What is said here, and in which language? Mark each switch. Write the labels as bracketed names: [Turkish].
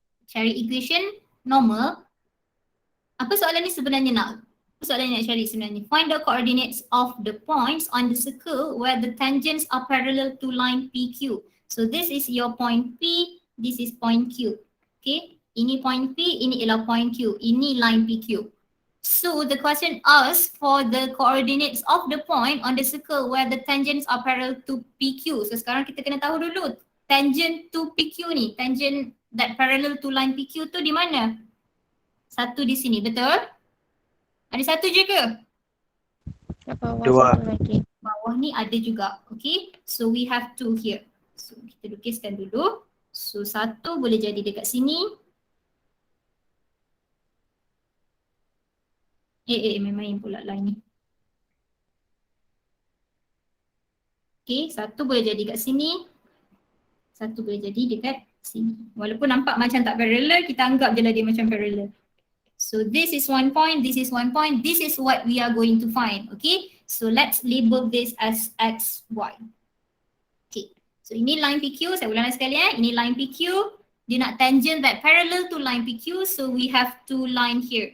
[Malay] Cari equation normal. Apa soalan ni sebenarnya nak? Apa soalan yang nak cari sebenarnya? [English] Find the coordinates of the points on the circle where the tangents are parallel to line PQ. So this is your point P, this is point Q. [Malay] Okay, ini point P, ini ialah point Q. Ini line PQ. [English] So the question asks for the coordinates of the point on the circle where the tangents are parallel to PQ. [Malay] So sekarang kita kena tahu dulu tangent to PQ ni, [English] tangent that parallel to line PQ [Malay] tu di mana? Satu di sini, betul? Ada satu je ke? Kat bawah Dua. satu lagi. Bawah ni ada juga. [English] Okay, so we have 2 here. [Malay] So kita lukiskan dulu. So satu boleh jadi dekat sini. Main-main pula line ni. Okay, satu boleh jadi kat sini. Satu boleh jadi dekat sini. Walaupun nampak macam tak parallel, kita anggap je lah dia macam parallel. [English] So this is 1 point, this is 1 point, this is what we are going to find. Okay, so let's label this as x, y. Okay, so [Malay] ini line PQ, saya ulang lagi sekali ini line PQ. Dia nak [English] tangent that parallel to line PQ, so we have 2 line here.